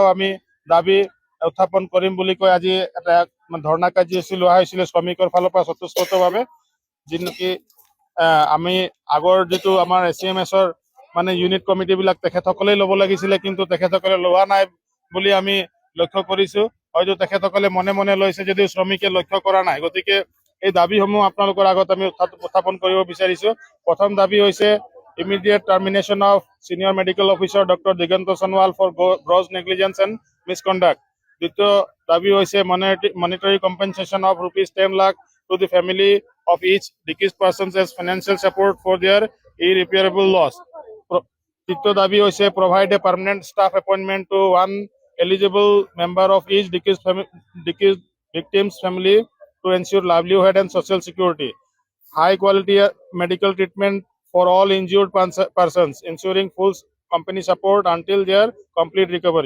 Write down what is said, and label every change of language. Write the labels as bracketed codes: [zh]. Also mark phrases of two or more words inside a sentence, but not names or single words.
[as] আমি দাবী উত্থাপন কৰিম বুলি কৈ আজি এটা ধৰ্ণা কাৰ্যসূচী লোৱা হৈছিলে শ্ৰমিকৰ ফালৰ পৰা স্বতঃস্ফূৰ্তভাৱে যি নেকি আমি আগৰ যিটো আমাৰ এচিএমএছৰ মানে ইউনিট কমিটিবিলাক তেখেতসকলেই ল'ব লাগিছিলে কিন্তু তেখেতসকলে লোৱা নাই বুলি আমি লক্ষ্য কৰিছো হয়তো তেখেতসকলে মনে মনে লৈছে যদিও শ্ৰমিকে লক্ষ্য কৰা নাই গতিকে এই দাবীসমূহ আপোনালোকৰ আগত আমি উত্থাপন কৰিব বিচাৰিছো প্ৰথম দাবী হৈছে [en] immediate termination of senior medical officer Dr. Diganta Sonwal for gross negligence and misconduct. [as] দ্বিতীয় দাবী হৈছে [en] monetary compensation of rupees 10 lakh to the family of each deceased persons as financial support for their irreparable loss. [as] তৃতীয় দাবী হৈছে [en] provide a permanent staff appointment to one eligible member of each deceased victim's family to ensure livelihood and social security. High quality medical treatment for all injured persons, ensuring full company support until their complete recovery.